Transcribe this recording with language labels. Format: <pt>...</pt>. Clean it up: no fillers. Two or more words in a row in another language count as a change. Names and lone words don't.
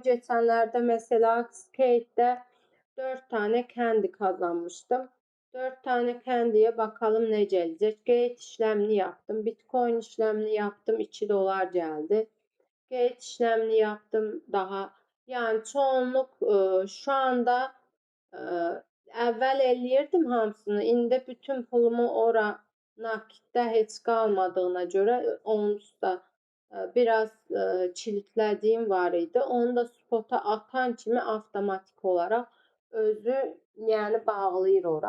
<tr>Geçenlerde mesela Skate'de 4 tane kendi kazanmıştım. 4 tane kendiye bakalım ne gelecek. Gate işlemini yaptım. Bitcoin işlemini yaptım. 2 dolar geldi. Gate işlemini yaptım daha.</tr> <az>Yani çoğunluk şu anda e, evvel eləyirdim hamısını. İndi bütün pulumu ora nakitdə heç qalmadığına görə onsuz da biraz kilitlədiyim var idi. Onu da spota atan kimi avtomatik olaraq özü yəni bağlayır ora.</az>